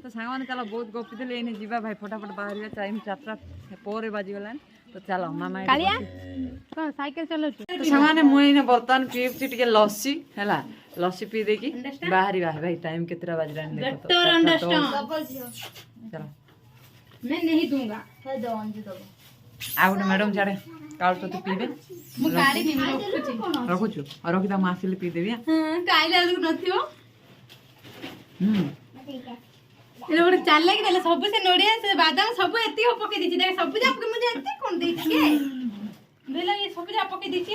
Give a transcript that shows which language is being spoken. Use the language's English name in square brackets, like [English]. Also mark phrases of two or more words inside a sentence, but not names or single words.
[Odia] ତ ସାଙ୍ଗମାନେ ଚାଲ ବହୁତ ଗପି ଦେଲେ ଏଇନେ ଯିବା ଭାଇ ଫଟାଫଟ ବାହାରିବା ଟାଇମ୍ 4ଟା ପରେ ବାଜିଗଲାଣି ତ ଚାଲ ମାମା ଏଇଠି କାଳିଆ ବସି- କଣ ସାଇକେଲ ଚଲାଉଛୁ ତ ସାଙ୍ଗମାନେ ମୁଁ ଏଇନେ ବର୍ତ୍ତମାନ ପିଉଛି ଟିକେ ଲସି ହେଲା ଲସି ପିଇ ଦେଇକି ବାହାରିବା ଭାଇ ଟାଇମ୍ କେତେଟା ବାଜିଲାଣି ଦେଖ ତ, 4ଟା 10। ଚାଲ [Hindi] मैं नहीं दूंगा [Odia] ଆଉ ଗୋଟେ ମ୍ୟାଡମ୍ ଛାଡେ କାଳୁ ତତେ ପିଇବେ ମୁଁ ଗାଡି ନେବି ରଖୁଛି ରଖୁଛୁ ଆଉ ରଖିଥା ମୁଁ ଆସିଲେ ପିଇଦେବି ହଁ କାଇଲେ ବେଳକୁ ନଥିବ ହୁଁ ଏଟା ଗୋଟେ ଚାଲାକି ଦେଲେ ସବୁ ସେ ନଡ଼ିଆ ସେ ବାଦାମ ସବୁ ଏତିକି ପକେଇ ଦେଇଛି ଦେଖ ସବୁ ଯାକ ମୁଁ ଜାଣିତେ କଣ ଦେଇଛି କେ ବେଲା ଏ ସବୁ ଯାକ ପକେଇ ଦେଇଛି